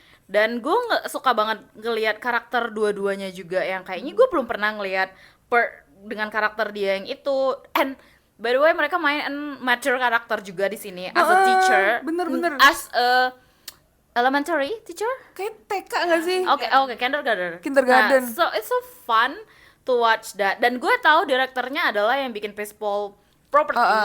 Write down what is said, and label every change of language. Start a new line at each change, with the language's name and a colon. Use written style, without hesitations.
Indonesian: Dan gue suka banget ngelihat karakter dua-duanya juga, yang kayaknya gue belum pernah ngelihat dengan karakter dia yang itu.
English: And by the way
Indonesian: mereka main
English: mature
Indonesian: karakter juga di sini
English: as a teacher,
Indonesian: bener.
English: as a elementary teacher.
Indonesian: Kayak TK nggak sih? Oke,
English: Kindergarten. Nah, so it's so fun to watch that.
Indonesian: Dan gue tahu direkturnya adalah yang bikin Peaceful Property.